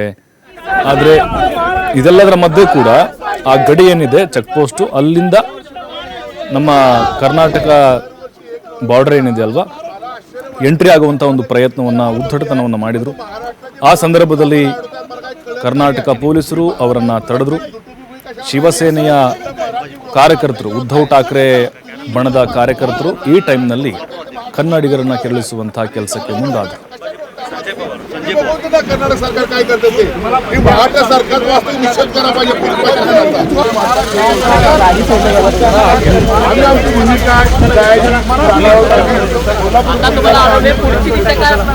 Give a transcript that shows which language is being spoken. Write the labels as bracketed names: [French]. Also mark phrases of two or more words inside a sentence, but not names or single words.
[Kannada] ಆದರೆ ಇದೆಲ್ಲದರ ಮಧ್ಯೆ ಕೂಡ ಆ ಗಡಿ ಏನಿದೆ ಚೆಕ್ ಪೋಸ್ಟ್, ಅಲ್ಲಿಂದ ನಮ್ಮ ಕರ್ನಾಟಕ ಬಾರ್ಡರ್ ಏನಿದೆ ಅಲ್ವಾ, ಎಂಟ್ರಿ ಆಗುವಂಥ ಒಂದು ಪ್ರಯತ್ನವನ್ನು ಉದ್ದಟತನವನ್ನು ಮಾಡಿದರು. ಆ ಸಂದರ್ಭದಲ್ಲಿ ಕರ್ನಾಟಕ ಪೊಲೀಸರು ಅವರನ್ನು ತಡೆದರು. ಶಿವಸೇನೆಯ ಕಾರ್ಯಕರ್ತರು, ಉದ್ಧವ್ ಠಾಕ್ರೆ ಬಣದ ಕಾರ್ಯಕರ್ತರು ಈ ಟೈಮ್ನಲ್ಲಿ ಕನ್ನಡಿಗರನ್ನ ಕೆರಳಿಸುವಂತಹ ಕೆಲಸಕ್ಕೆ ಮುಂದಾದರು. [Marathi] कर्नाटक सरकार काय करते ते महाराष्ट्र सरकार वास्तव निषेध करा पाहिजे. आम्ही आमची भूमिका आता तुम्हाला आरोग्य पुढची दिशा